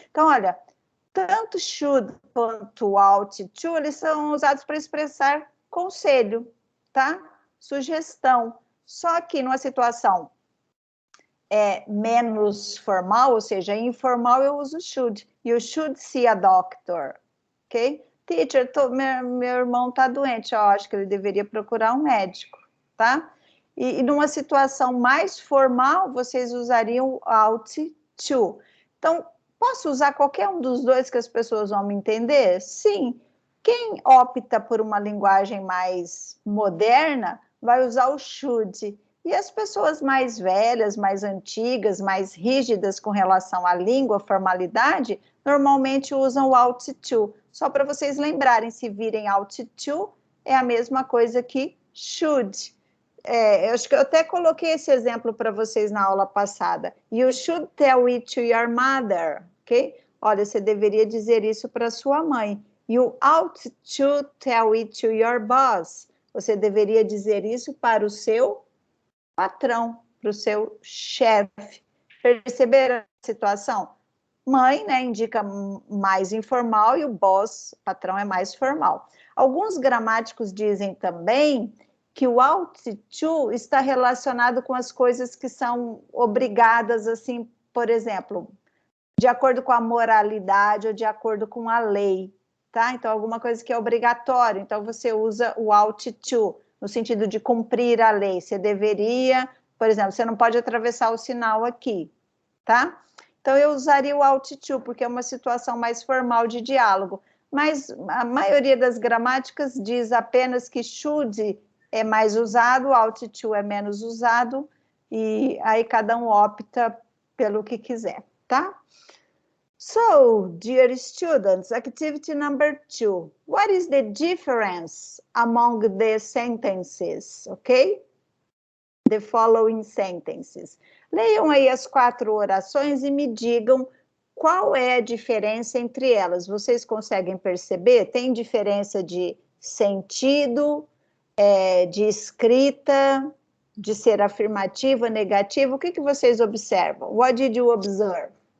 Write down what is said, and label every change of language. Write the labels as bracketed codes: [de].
[pt] Então, olha, tanto should quanto ought to, eles são usados para expressar conselho, tá? Sugestão. Só que numa situação menos formal, ou seja, informal, eu uso should. [en] You should see a doctor, ok? [pt] Teacher, meu irmão está doente, eu acho que ele deveria procurar um médico, tá? E numa situação mais formal, vocês usariam ought to. Então, posso usar qualquer um dos dois que as pessoas vão me entender? Sim. Quem opta por uma linguagem mais moderna vai usar o should. E as pessoas mais velhas, mais antigas, mais rígidas com relação à língua, formalidade, normalmente usam o ought to. Só para vocês lembrarem, se virem ought to, é a mesma coisa que should. Eu acho que eu até coloquei esse exemplo para vocês na aula passada. [en] You should tell it to your mother, ok? [pt] Olha, você deveria dizer isso para sua mãe. [en] You ought to tell it to your boss. [pt] Você deveria dizer isso para o seu patrão, para o seu chefe. Perceberam a situação? Mãe, né, indica mais informal e o boss, patrão, é mais formal. Alguns gramáticos dizem também que o ought to está relacionado com as coisas que são obrigadas, assim, por exemplo, de acordo com a moralidade ou de acordo com a lei, tá? Então, alguma coisa que é obrigatório, então você usa o ought to, no sentido de cumprir a lei. Você deveria, por exemplo, você não pode atravessar o sinal aqui, tá? Então, eu usaria o ought to, porque é uma situação mais formal de diálogo. Mas a maioria das gramáticas diz apenas que should é mais usado, o ought to é menos usado, e aí cada um opta pelo que quiser, tá? [en] So, dear students, activity number 2. What is the difference among the sentences, okay? The following sentences. [pt] Leiam aí as 4 orações e me digam qual é a diferença entre elas. Vocês conseguem perceber? Tem diferença de sentido, de escrita, de ser afirmativa, negativa? O que vocês observam? [en] What did you observe?